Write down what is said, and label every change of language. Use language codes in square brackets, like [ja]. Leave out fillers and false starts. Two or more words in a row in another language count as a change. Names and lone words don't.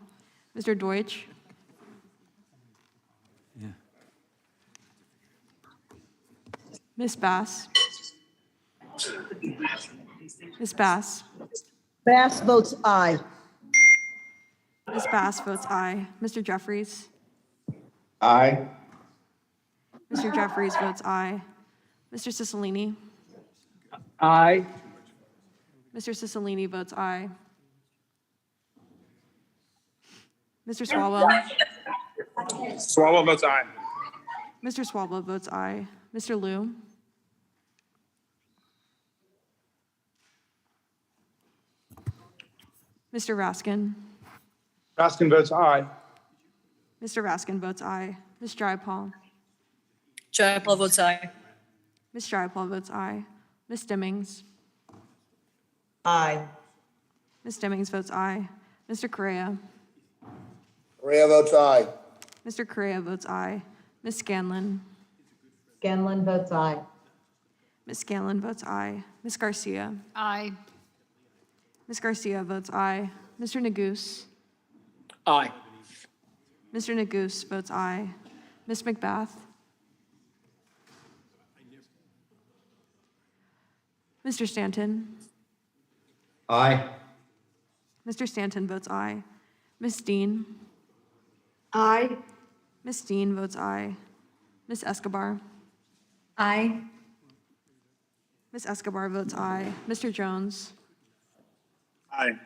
[en] Mr. Deutsch. Yeah. Ms. Bass. Ms. Bass. Bass votes aye. Ms. Bass votes aye. Mr. Jeffries? Aye. Mr. Jeffries votes aye. Mr. Cicilline? Aye. Mr. Cicilline votes aye. Mr. Swalwell? Swalwell votes aye. Mr. Swalwell votes aye. Mr. Liu? Mr. Raskin? Raskin votes aye. Mr. Raskin votes aye. Ms. Jayapal? Jayapal votes aye. Ms. Jayapal votes aye. Ms. Stimmings? Aye. Ms. Stimmings votes aye. Mr. Correa? Correa votes aye. Mr. Correa votes aye. Ms. Scanlon? Scanlon votes aye. Ms. Scanlon votes aye. Ms. Garcia? Aye. Ms. Garcia votes aye. Mr. Neguse? Aye. Mr. Neguse votes aye. Ms. McBath? Mr. Stanton? Aye. Mr. Stanton votes aye. Ms. Dean? Aye. Ms. Dean votes aye. Ms. Escobar? Aye. Ms. Escobar votes aye. Mr. Jones? Aye.